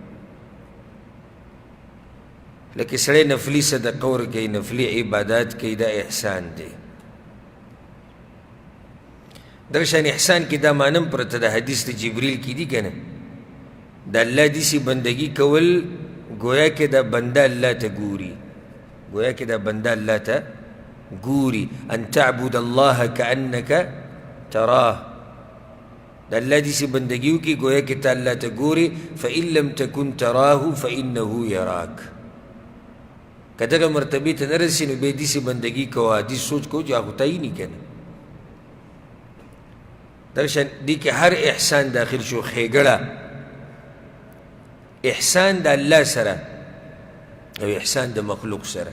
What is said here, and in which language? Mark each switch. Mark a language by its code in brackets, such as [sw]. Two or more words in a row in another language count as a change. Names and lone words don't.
[ps] لکه سړی نفلي صدقه ورکوي، نفلي عبادات کوي، دا احسان دی. دغه شان احسان کې دا معنی هم پرته ده، حدیث د جبریل کې دي که نه، د الله داسې بندګي کول گویا کې دا بنده الله ته ګوري، گویا کې دا بنده الله ته ګوري. [ar] ان تعبد الله كأنك تراه، [ps] د الله داسې بندګي وکړي گویا کې ته الله ته ګوري. [ar] فإن لم تكن تراه فإنه يراك. [ps] که دغه مرتبې ته نه رسي نو بیا داسې بندګي کوه، داسې سوچ کوه چې هغه ته یې نه که نه. دغه شان دې کې هر احسان داخل شو. ښېګړه، احسان د الله سره او احسان د مخلوق سره.